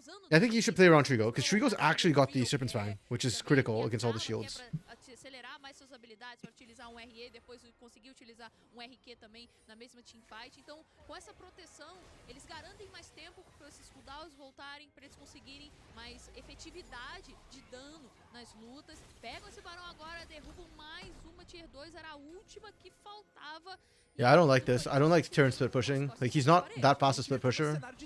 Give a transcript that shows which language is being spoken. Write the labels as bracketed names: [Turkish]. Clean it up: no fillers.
[English] I think you should play around Trigo, because Trigo's actually got the Serpent's Fang, which is critical against all the shields. [Portuguese] Acelerar mais suas habilidades para utilizar um RE, depois conseguir utilizar um RQ também na mesma teamfight. Então, com essa proteção, eles garantem mais tempo para esses cooldowns voltarem, para eles conseguirem mais efetividade de dano nas lutas. Pegam esse barão agora, derrubam mais uma tier 2, era a última que faltava. [English] Yeah, I don't like this. I don't like Tyrion split pushing. Like, he's not that fast a split pusher.